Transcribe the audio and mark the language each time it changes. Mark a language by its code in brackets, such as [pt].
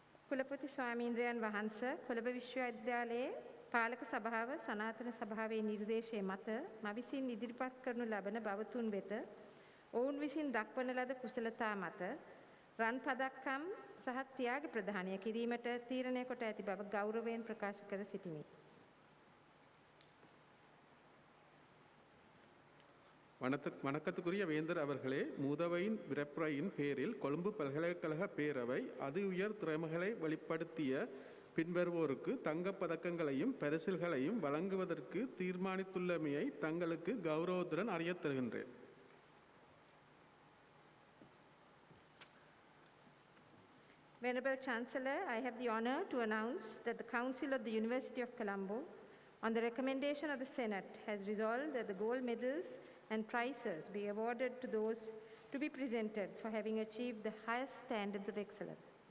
[si] කුලපති ස්වාමීන්ද්‍රයන් වහන්සේ කොළඹ විශ්වවිද්‍යාලයේ පාලක සභාව සනාතන සභාවේ නිර්දේශය මත මා විසින් ඉදිරිපත් කරනු ලබන බවතුන් වෙත ඔවුන් විසින් දක්වන ලද කුසලතා මත රන් පදක්කම් සහ ත්‍යාග ප්‍රදානය කිරීමට තීරණය කොට ඇති බව ගෞරවයෙන් ප්‍රකාශ කර සිටිමි. [ta] வணக்கத்துக்குரிய வேந்தர் அவர்களே, மூதவையின் விரப்புரையின் பேரில் கொழும்பு பல்கலைக்கழக பேரவை அதி உயர் திறமைகளை வெளிப்படுத்திய பின்வருவோருக்கு தங்கப் பதக்கங்களையும் பரிசில்களையும் வழங்குவதற்கு தீர்மானித்துள்ளமையை தங்களுக்கு கௌரவத்துடன் அறியத் தருகின்றேன். [en] Venerable Chancellor, I have the honor to announce that the Council of the University of Colombo, on the recommendation of the Senate, has resolved that the gold medals and prizes be awarded to those to be presented for having achieved the highest standards of excellence.